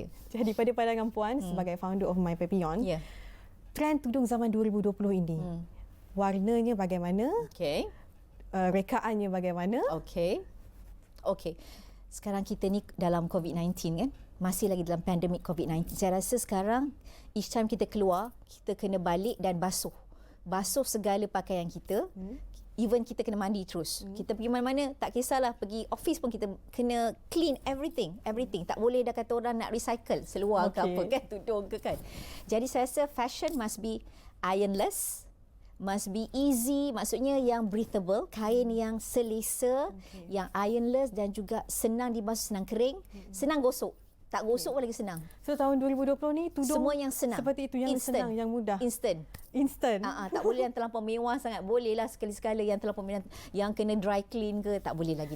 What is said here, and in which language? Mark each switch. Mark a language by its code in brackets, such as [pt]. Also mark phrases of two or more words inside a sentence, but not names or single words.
[ms] Jadi pada pandangan Puan sebagai [en] founder of My Papillon, [ms] trend tudung zaman 2020 ini, warnanya bagaimana? Rekaannya bagaimana? Okey. Sekarang kita ni dalam COVID-19 kan? Masih lagi dalam pandemik COVID-19. Saya rasa sekarang [en] each time [ms] kita keluar, kita kena balik dan basuh segala pakaian kita. Even kita kena mandi terus. Kita pergi mana-mana, tak kisahlah pergi office pun kita kena [en] clean everything. [ms] Tak boleh dah kata orang nak recycle seluar ke apa kan, tudung ke kan. Jadi saya rasa [en] fashion must be ironless, must be easy, [ms] maksudnya yang breathable, kain yang selesa, yang ironless dan juga senang dibasuh, senang kering, senang gosok. Tak gosok pun lagi senang. So tahun 2020 ni tudung semua yang senang. Seperti itu, yang instant, senang, yang mudah. Instant. instant. Tak boleh yang terlampau mewah sangat. Bolehlah sekali-sekala yang terlampau mewah, yang kena [en] dry clean [ms] ke, tak boleh lagi dah.